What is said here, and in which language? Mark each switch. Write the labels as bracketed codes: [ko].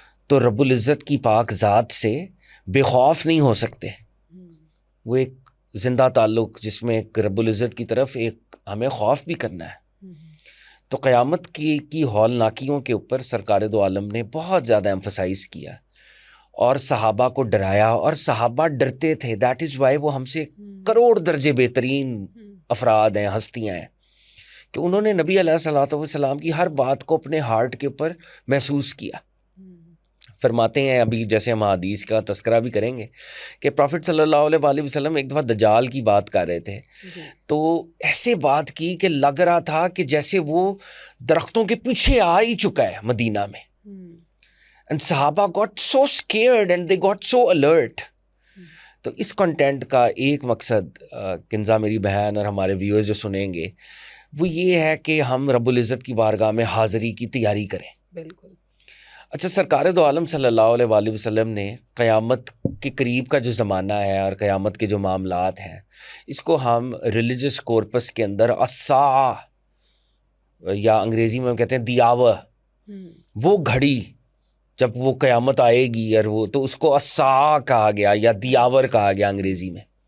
[ur] تو رب العزت کی پاک ذات سے بے خوف نہیں ہو سکتے۔ وہ ایک زندہ تعلق جس میں ایک رب العزت کی طرف ایک ہمیں خوف بھی کرنا ہے۔ تو قیامت کی ہولناکیوں کے اوپر سرکار دو عالم نے بہت زیادہ ایمفسائز کیا اور صحابہ کو ڈرایا، اور صحابہ ڈرتے تھے۔ [en] that is why [ur] وہ ہم سے کروڑ درجے بہترین افراد ہیں، ہستیاں ہیں، کہ انہوں نے نبی علیہ الصلوۃ والسلام کی ہر بات کو اپنے ہارٹ کے اوپر محسوس کیا۔ فرماتے ہیں، ابھی جیسے ہم حدیث کا تذکرہ بھی کریں گے، کہ پروفٹ صلی اللہ علیہ وآلہ وسلم ایک دفعہ دجال کی بات کر رہے تھے، تو ایسے بات کی کہ لگ رہا تھا کہ جیسے وہ درختوں کے پیچھے آ ہی چکا ہے مدینہ میں۔ [en] and Sahaba got so scared and they got so alert. [ur] تو اس کنٹینٹ کا ایک مقصد کنزا میری بہن اور ہمارے ویورز جو سنیں گے وہ یہ ہے کہ ہم رب العزت کی بارگاہ میں حاضری کی تیاری کریں. بالکل. اچھا، سرکار دو عالم صلی اللہ علیہ وآلہ وسلم نے قیامت کے قریب کا جو زمانہ ہے اور قیامت کے جو معاملات ہیں اس کو ہم ریلیجس کورپس کے اندر الساعہ یا انگریزی میں ہم کہتے ہیں دی آور، وہ گھڑی جب وہ قیامت آئے گی اور وہ تو اس کو الساعہ کہا گیا یا دی آور کہا گیا انگریزی میں.